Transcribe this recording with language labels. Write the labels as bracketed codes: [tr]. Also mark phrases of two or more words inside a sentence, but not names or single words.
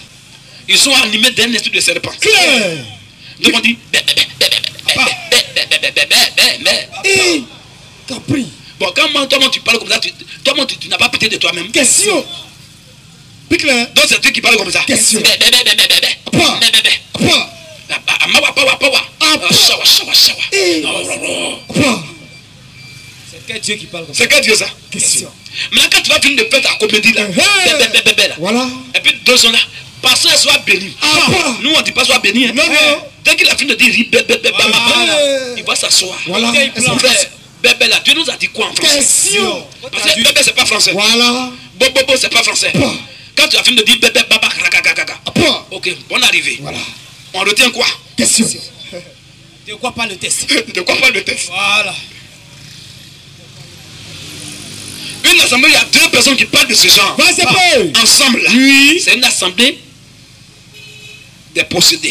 [fr] Ils sont animés d'un esprit de serpent. Clair. Donc on dit bé, bé, bé, bé, bé, bé, bé, bé, bé, bé, bé. Et Capri. Bon, quand toi tu parles comme ça, toi tu n'as pas pété de toi-même. Question. Plus clair. Donc c'est toi qui parles comme ça. Question. Bé, bé, bé, bé, bé, bé, bé. Apa. Bé, bé, bé. Apa. Amawa, pawa, pawa. Apa. Shawa, shawa, shawa. Apa. C'est quel Dieu qui parle comme ça? C'est quel Dieu ça? Question. Maintenant quand tu vas finir de faire ta comédie là, bé, bé, bé, bé, bé, là. Voilà. Et puis deux sont là. Pasteur soit béni. Apa. Nous on dit pas soit béni. Hein. Non, non. Dès qu'il a fini de dire ri, bé, bé, bé, bé, Voilà. il va s'asseoir. Voilà. Mon frère, bébé là, Dieu nous a dit quoi en français? Question. Parce que bébé c'est pas français. Voilà. Bobo c'est pas français. Apa. Quand tu as fini de dire bébé, baba, kaka. Apa. Ok, bonne arrivée. Voilà. On retient quoi? Question. De quoi parle le test? De quoi parle le texte? Voilà. Une assemblée, il y a deux personnes qui parlent de ce genre. Vas-y, Ensemble. Oui. C'est une assemblée des possédés.